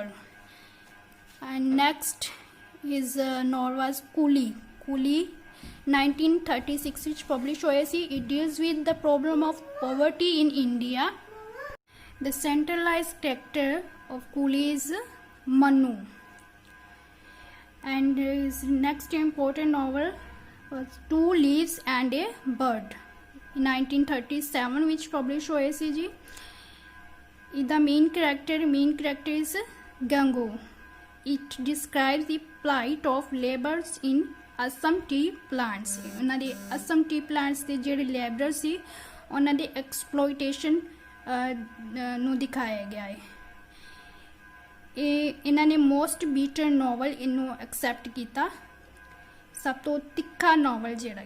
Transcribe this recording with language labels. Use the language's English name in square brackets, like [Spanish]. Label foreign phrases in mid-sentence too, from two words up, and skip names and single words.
[English] And next his novel was Coolie 1936 which published [Punjabi] ਹੋਇਆ ਸੀ। [English] It deals with the problem of poverty in India. The centralized character of Coolie is Manu. And his next important novel was Two Leaves and a Bird in 1937 which published [Punjabi] ਹੋਇਆ ਸੀ ਜੀ। [English] The main character is Gangu. It describes the plight of laborers in Assam tea plants. [Punjabi] ਉਹਨਾਂ ਦੇ [English] Assam tea plants [Punjabi] ਦੇ ਜਿਹੜੇ laborer ਸੀ ਉਹਨਾਂ ਦੇ exploitation ਨੂੰ ਦਿਖਾਇਆ ਗਿਆ ਹੈ। ਇਹਨਾਂ ਨੇ [English] most better novel [Punjabi] ਇਹਨੂੰ ਐਕਸੈਪਟ ਕੀਤਾ, ਸਭ ਤੋਂ ਤਿੱਖਾ ਨੋਵਲ ਜਿਹੜਾ।